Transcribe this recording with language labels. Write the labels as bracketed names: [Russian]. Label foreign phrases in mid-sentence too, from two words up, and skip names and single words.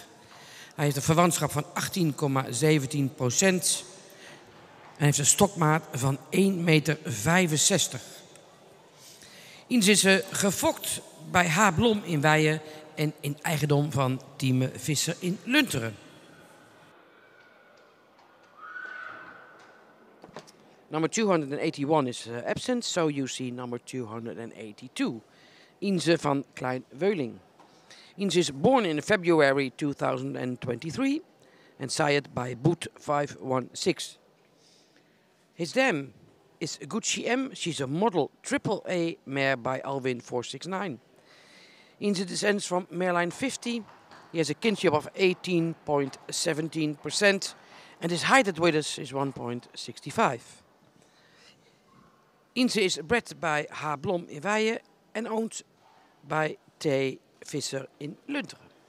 [Dutch] Hij heeft een verwantschap van 18,17%. En heeft een stokmaat van 1,65 meter. Inze is gefokt bij H. Blom in Weijen en in eigendom van Tieme Visser in Lunteren. [English] Number 281 is absent, so you see number 282. Inze van Klein-Weulink. Inze is born in February 2023 and sired by Boet 516. His dam is Gucci M. She's a model AAA mare by Alwin 469. Inze descends from mareline 50. He has a kinship of 18.17% and his height at Widders is 1.65. Inze is bred by H. Blom in Weijen en owned by T. Visser in Lunteren.